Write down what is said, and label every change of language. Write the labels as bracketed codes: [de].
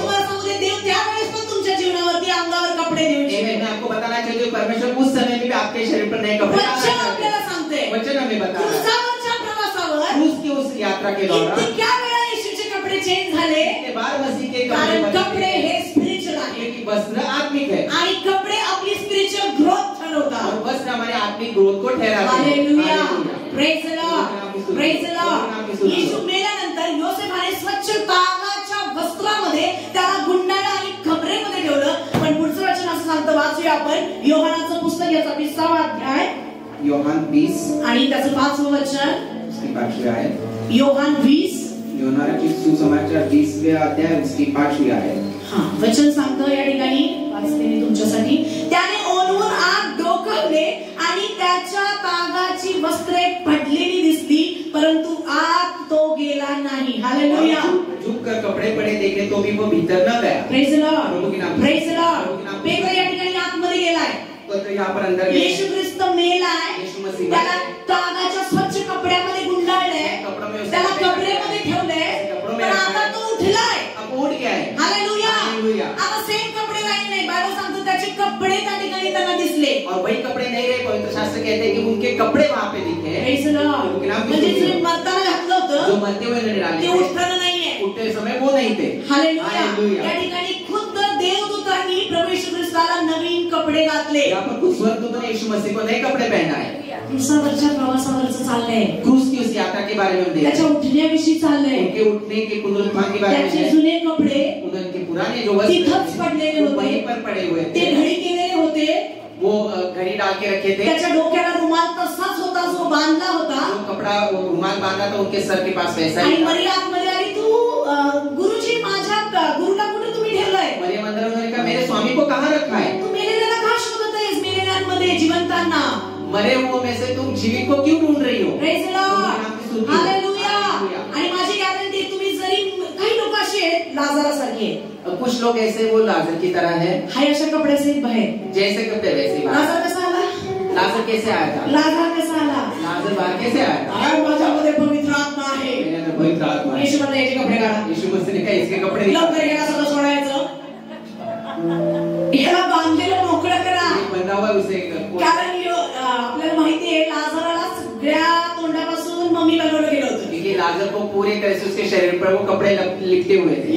[mr] तुम्हाला सांगू दे, देव त्यावेळेस पण तुमच्या जीवनावरती अंगावर कपडे देऊ इच्छितो. [hi] मैं आपको बताना चाहती हूँ परमेश्वर उस समय में भी आपके शरीर पर नए कपड़े [mr] वचन आपल्याला सांगते, [hi] वचन हमें बता रहा है. [mr] क्रूसावरच्या प्रवासावर [hi] क्रूस की उस यात्रा के दौरान [mr] इतक्या वेळा येशूचे कपडे चेंज झाले, [hi] के बाद मसीह के [mr] कारण [hi] कपड़े [mr] कपडे हे स्पिरिच्युअल आहे [hi] क्योंकि वस्त्र आत्मिक है [mr] आणि कपडे आपली स्पिरिच्युअल ग्रोथ ठरवतात. [hi] और वस्त्र हमारे आत्मिक ग्रोथ को ठहराते हैं. [en] Hallelujah, praise the lord, praise the lord. [mr] येशू मेल्यानंतर योसेफाने स्वच्छ तागाच्या वस्त्रामध्ये त्याला गुंडाळलं आणि खबरेमध्ये ठेवलं. पण पुढचं वचन असं सांगतं, वाचूया आपण योहानाचं पुस्तक याचा 20वा अध्याय योहान 20 आणि त्याचं 5वं वचन. [hi] उसकी 5वीं आयत. [mr] योहान 20 [hi] योहानाचे सुसमाचार 20वें अध्याय उसकी 5वीं आयत. [mr] वचन सांगतं या ठिकाणी, वाचते मी तुमच्यासाठी. त्याने ओनवून आग डोकावले आणि त्याच्या तागाची वस्त्रे पडलेली दिसली, परंतु आत तो गेला नाही. हालेलुया. [hi] झुककर कपड़े पड़े देखे तो भी वो भीतर न गया. [en] Praise the lord, praise the lord. [mr] Paper या ठिकाणी आतमध्ये गेलाय. [hi] तो यहाँ पर अंदर [mr] येशू ख्रिस्त मेलाय, त्याला तागाच्या स्वच्छ कपड्यामध्ये गुंडाळलंय, त्याला कपड्यामध्ये ठेवलंय, पण आता तो उठलाय. [hi] उठ गया है. हालेलुया. [mr] आता सेम कपडे राहिले नाही. बायबल सांगतो त्याचे कपडे त्या ठिकाणी त्यांना दिसले. [hi] और वही कपड़े नहीं रहे. पवित्र शास्त्र कहते हैं कि उनके कपड़े वहाँ पे दिखे. [en] Praise the lord. [mr] म्हणजे जे मरताना घातलं होतं [hi] जो मरते हुए नजर आले [mr] ते उठताना नाहीये. [hi] उठते समय वो नहीं थे. हालेलुया. [mr] या ठिकाणी खुद्द देवदूतांनी प्रभू येशू ख्रिस्ताला नवीन कपडे घातले. [hi] यहाँ पर कुछ स्वर्गदूतों ने यीशु मसीह को नए कपड़े पहनाए. [mr] क्रूसावरच्या प्रवासावरचं चाललंय, [hi] क्रूस की उस यात्रा के बारे में हम देखते [mr] त्याच्या उठण्याविषयी चाललंय. [hi] उनके उठने के पुनरुत्थान के बारे में [mr] त्याचे जुने कपडे [hi] उनके पुराने जो वस्त्र [mr] तिथंच पडलेले होते, [hi] वहीं पर पड़े हुए [mr] ते [hi] थे. [mr] घडी केलेले होते. [hi] वो घड़ी डाल के रखे थे. [mr] त्याच्या डोक्याला रुमाल तसाच होता जो बांधला होता. [hi] जो कपड़ा रुमाल बांधा था उनके सर के पास वैसा [mr] आणि [hi] ही था. [mr] मरियम आतमध्ये आली, तू गुरुजी माझ्या गुरुला कुठे तुम्ही ठेवलंय? [hi] मरियम अंदर उन्होंने कहा मेरे स्वामी को कहाँ रखा है? [mr] तू मेलेल्याला का शोधत आहेस? मेलेल्यांमध्ये जिवंतांना. [hi] मरे हुओं में से तुम जीवित को क्यों ढूंढ रही हो? [en] Praise the lord, hallelujah. [mr] आणि माझी गॅरंटी, तुम्ही जरी काही लोक असे आहेत लाजारासारखे आहेत. [hi] कुछ लोग ऐसे वो लाजर की तरह है. [mr] हाय अशा कपड्याचे बाहेर. [hi] जैसे कपड़े वैसे बाहर. [mr] लाजार कसा आला? [hi] लाजर कैसे आया था? [mr] लाजार कसा आला? [hi] लाजर बाहर कैसे आया था? [mr] माझ्यामध्ये पवित्र आत्मा आहे. [hi] मेरे अंदर पवित्र आत्मा है. [mr] येशू म्हणला याचे कपडे काढा. [hi] यीशु मसीह ने कहा इसके कपड़े [mr] लवकर याला सगळं सोडायचं, याला बांधलेलं मोकळं करा. [hi] बंधा हुआ उसे [mr] कारण आपल्याला माहिती आहे लाजाराला सगळ्या तोंडापासून मम्मी बनवलं गेलं होतं. [hi] क्योंकि लाजर को पूरे तरह से उसके शरीर पर वो कपड़े लिपटे हुए थे.